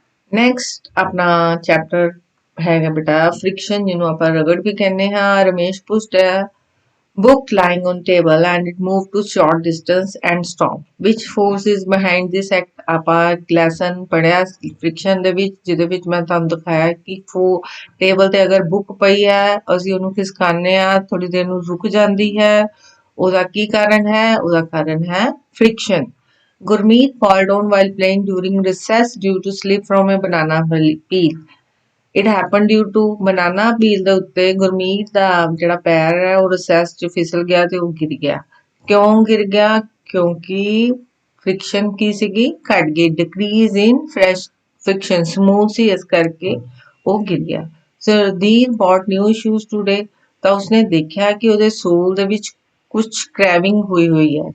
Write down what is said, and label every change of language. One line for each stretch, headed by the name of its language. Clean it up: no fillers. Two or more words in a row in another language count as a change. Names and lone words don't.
Punjabi: ਨੈਕਸਟ ਆਪਣਾ ਚੈਪਟਰ ਹੈਗਾ ਬੇਟਾ ਫ੍ਰਿਕਸ਼ਨ, ਜਿਹਨੂੰ ਆਪਾਂ ਰਗੜ ਵੀ ਕਹਿੰਦੇ ਹਾਂ।
English: ਰਮੇਸ਼
Punjabi: ਪੁੱਛਦਾ ਹੈ
English: book lying on table and it moved to short distance and stopped. Which force is behind this act?
Punjabi: ਆਪਾਂ ਲੈਸਨ ਪੜਿਆ ਫ੍ਰਿਕਸ਼ਨ ਦੇ ਵਿੱਚ, ਜਿਹਦੇ ਵਿੱਚ ਮੈਂ ਤੁਹਾਨੂੰ ਦਿਖਾਇਆ ਕਿ ਟੇਬਲ ਤੇ ਅਗਰ ਬੁੱਕ ਪਈ ਹੈ, ਅਸੀਂ ਉਹਨੂੰ ਖਿਸਕਾਨੇ ਆ, ਥੋੜੀ ਦੇਰ ਨੂੰ ਰੁਕ ਜਾਂਦੀ ਹੈ। ਉਹਦਾ ਕੀ ਕਾਰਨ ਹੈ? ਉਹਦਾ ਕਾਰਨ ਹੈ ਫ੍ਰਿਕਸ਼ਨ।
English: Gurmeet fall down while playing during recess due to slip from a banana peel. It happened due to banana peel
Punjabi: ਦੇ ਉੱਤੇ ਗੁਰਮੀਤ ਦਾ ਜਿਹੜਾ ਪੈਰ ਹੈ ਉਹ ਰਿਸੈਸ 'ਚ ਫਿਸਲ ਗਿਆ ਤੇ ਉਹ ਗਿਰ ਗਿਆ। ਕਿਉਂ ਗਿਰ ਗਿਆ? ਕਿਉਂਕਿ ਫ੍ਰਿਕਸ਼ਨ ਕੀ ਸੀਗੀ? ਘਟ ਗਈ।
English: decrease in fresh friction,
Punjabi: ਸਮੂਥ ਸੀ, ਇਸ ਕਰਕੇ ਉਹ ਗਿਰ ਗਿਆ। ਸਰਦੀਪ
English: bought new shoes today,
Punjabi: ਤਾਂ ਉਸਨੇ ਦੇਖਿਆ ਕਿ ਉਹਦੇ ਸੋਲ ਦੇ ਵਿੱਚ ਕੁਝ ਸਕ੍ਰੈਬਿੰਗ ਹੋਈ ਹੈ।